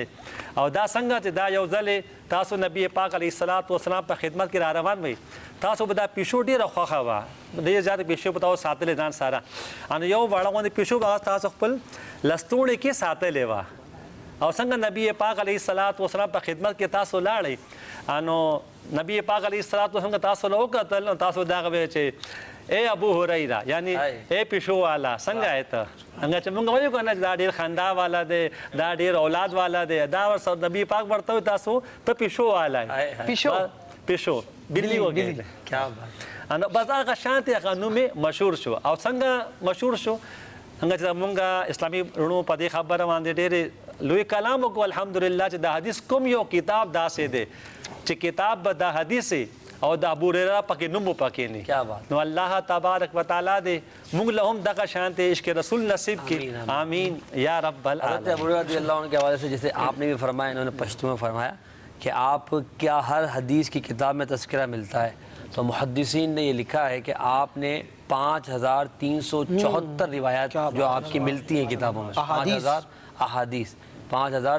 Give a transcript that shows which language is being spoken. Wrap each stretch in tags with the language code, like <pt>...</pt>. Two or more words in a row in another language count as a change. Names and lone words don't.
<ps>او دا څنګه چې دا یو ځل تاسو نبی پاک</ps> <ar>علیه الصلوۃ والسلام</ar> <ps>په خدمت کې را روان وئ، تاسو به دا پیشو ډېره خوښه وه، ډېر زیاته پیشو به تاسو ساتلې ځان سره، ان یو واړه غوندې پیشو به تاسو خپل لستوڼي کې ساتلې وه، او څنګه نبی پاک</ps> <ar>علیه الصلوۃ والسلام</ar> <ps>په خدمت کې تاسو لاړئ، انو نبی پاک</ps> <ar>علیه الصلوۃ والسلام</ar> <ps>تاسو له وکتل، نو تاسو دغه وایي چې اے ابو هریره، یعنی اے پیشو والا څنګه یې ته؟ څنګه چې موږ وایو که نه دا ډېر خندا والا دی، دا ډېر اولاد والا دی، دا ورسره نبی پاک ورته وایي تاسو ته پیشو والا یې، پیشو بلی وګړي.</ps> <ur>کیا بات.</ur> <ps>انو بس هغه شانتي هغه نوم مشهور شو. او څنګه مشهور شو؟ څنګه چې موږ اسلامي رونو په دې خبره باندې ډېر لوی کلام وکړو الحمدلله چې د حدیث کوم یو کتاب داسې دی چې کتاب به د حدیث او د ابو هريره پکې نوم پکې نه.</ps> <ur>کیا بات.</ur> <ps>نو</ps> <ar>الله تبارک وتعالى</ar> <ps>دې موږ له هم دغه شانتي عشق رسول نصیب کړي.</ps> <ar>آمین یا رب العالمین.</ar> <ur>حضرت ابو ہریرہ رضی اللہ عنہ کے حوالے سے جیسے آپ نے بھی فرمایا، انہوں نے پشتو میں فرمایا کہ آپ کیا ہر حدیث کی کتاب میں تذکرہ ملتا ہے؟ تو محدثین نے یہ لکھا ہے کہ آپ نے 5374 روایات جو آپ کی ملتی ہیں کتابوں میں، 5000 احادیث، 5000</ur>